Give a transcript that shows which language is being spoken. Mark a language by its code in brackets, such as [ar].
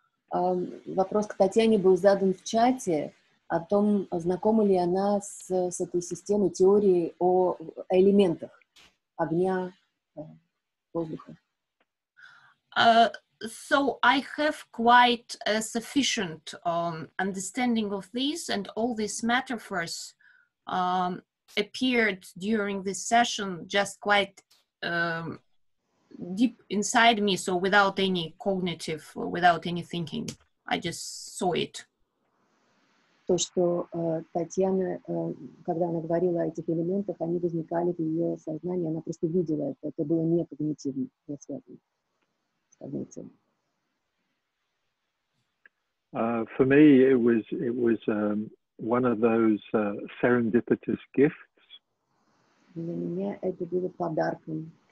[ru] Вопрос к Татьяне был задан в чате о том, знакома ли она с этой системой теории о элементах огня, воздуха. [en] So I have quite a sufficient understanding of this, and all these metaphors appeared during this session just quite deep inside me, so without any cognitive, without any thinking. I just saw it. [ru] То, что Татьяна, когда она говорила о этих элементах, они возникали в ее сознании, она просто видела это. Это было не когнитивно, не связано с когнитивом. [en] For me, it was one of those serendipitous gifts. [ru] Для меня это было подарком.